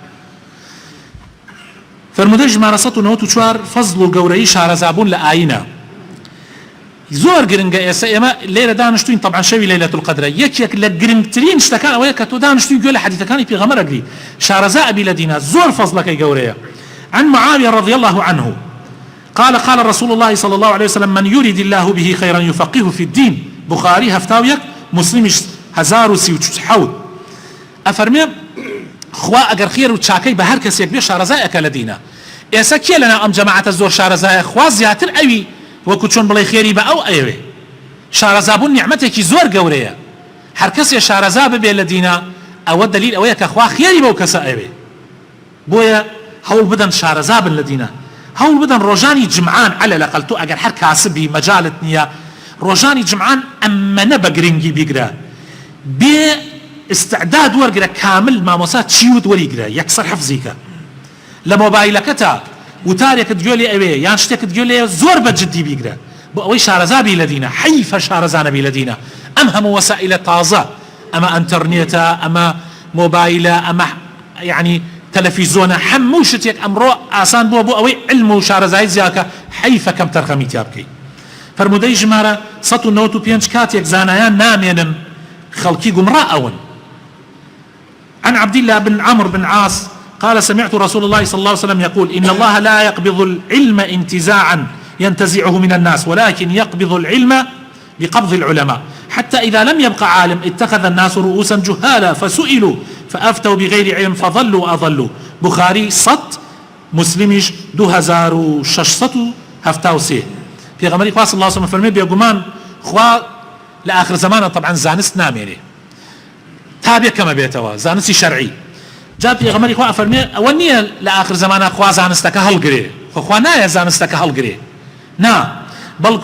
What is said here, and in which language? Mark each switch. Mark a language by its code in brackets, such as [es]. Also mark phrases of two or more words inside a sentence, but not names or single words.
[ckb] فەرمودەی ژمارە 194 فەزڵ و گەورەی شارەزابوون لە ئاینە زۆر گرنگە. ئێستا ئێمە لێرە دانیشتوین طبعا شەوی لەیلەتول قەدرە یەکێک لە گرنگترین شتەکان ئەوەیە کە تۆ دانیشتوی گوێ لە حەدیثەکانی پێغەمبەر ئەگری شارەزا ئەبی لە دینە زۆر فەزڵەکەی گەورەیە. [ar] عن معاوية رضي الله عنه قال رسول الله صلى الله عليه وسلم من يريد الله به خيرا يفقهه في الدين. [ckb] بخاري هفتاويك مسلمش 1037 ئەفەرمێ خوا ئەگەر خێر و چاکەی بە هەر کەسێک بێ شارەزایەکە لە دینە. ئێستا کێ لەنا ئەم جەماعەتە زۆر شارەزایە خوا زیاتر ئەوی وەکو چۆن بڵێ خێری بە ئەو ئەوێ. شارەزابوون نیعمەتێکی زۆر گەورەیە هەر کەسێ شارەزا ببێ لە دینە ئەوە دلیل ئەوەیە کە خوا خێری بەو کەسە ئەوێ. بۆیە هەوڵ بدەن شارەزا بن لە دینە هەوڵ بدەن ڕۆژانی جمعان [ar] على الأقل [ckb] تۆ ئەگەر هەر کاسبی مەجالت نییە ڕۆژانی جمعان ئەمەنە بە گرنگی بیگرە بێ استعداد وەرگرە کامل مامۆسا چیوت وەریگرە یەکسەر حەفزیکە لە مۆبایلەکەتە وتارێکت گوێ لێ ئەوێ یان شتێکت گوێ لێ زۆر بە جددی بیگرە بۆ ئەوەی شارەزابی لە دینە حەیفە شارەزانەبی لە دینە. ئەم هەموو وەسائلە تازە ئەمە ئەنتەرنێتە ئەمە مۆبایلە ئەمە یعنی تەلەڤیزۆنە هەموو شتێک ئەمڕۆ ئاسان بووە بۆ ئەوەی علم و شارەزایی زیاکە حەیفە کەم تەرخەمی تیا بکەیت. فەرمودەی ژمارە 195 کاتێک زانایان نامێنن خەڵکی گومڕا ئەون. [ar] عن عبد الله بن عمرو بن عاص قال سمعت رسول الله صلى الله عليه وسلم يقول إن الله لا يقبض العلم انتزاعا ينتزعه من الناس ولكن يقبض العلم بقبض العلماء حتى إذا لم يبقى عالم اتخذ الناس رؤوسا جهالا فسئلوا فأفتوا بغير علم فضلوا وأضلوا. [ckb] بخاري 100 مسلمش 2600 هەفتاوسێ پێغەمبەری خوا [ar] صلی الله علیه و سلم [ckb] فەرمێ بێگومان خوا لە آخر زمانە طبعا زانست نامێنێ تا بێکەمە بێتەوە زانستی شەرعی جا پێغەمبەری خوا فەرمێ ئەوە نییە لە آخر زمانە خوا زانستەکە هەڵگرێ خوا نایە زانستەکە هەڵگرێ نا بەڵکو